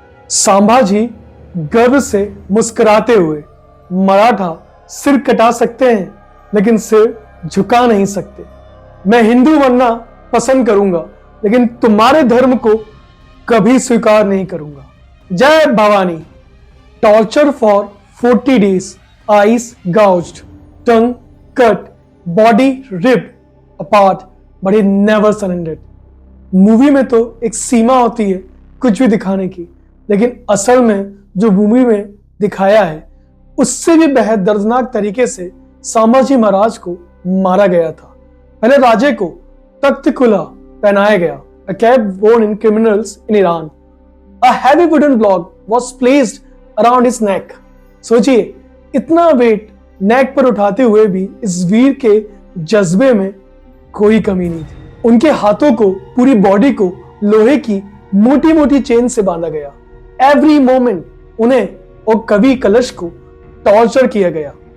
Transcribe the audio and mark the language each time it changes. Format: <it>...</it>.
<hi>संभाजी गर्व से मुस्कुराते हुए, मराठा सिर कटा सकते हैं लेकिन सिर झुका नहीं सकते। मैं हिंदू बनना पसंद करूंगा लेकिन तुम्हारे धर्म को कभी स्वीकार नहीं करूंगा। जय Bhavani.</hi> <en>Torture for 40 days, eyes gouged, tongue cut, body ripped apart, but he never surrendered.</en> <hi>Movie में तो एक सीमा होती है कुछ भी दिखाने की, लेकिन असल में जो मूवी में दिखाया है उससे भी बेहद दर्दनाक तरीके से संभाजी महाराज को मारा गया था। पहले राजे को तख्त खुला पहनाया गया,</hi> <en>a cap worn in criminals in Iran. A heavy wooden block was placed around his neck.</en> <hi>सोचिए, इतना वेट नेक पर उठाते हुए भी इस वीर के जज्बे में कोई कमी नहीं थी। उनके हाथों को, पूरी बॉडी को लोहे की मोटी मोटी चेन से बांधा गया।</hi> <en>every moment</en> <hi>उन्हें और कवि कलश को टॉर्चर किया गया।</hi>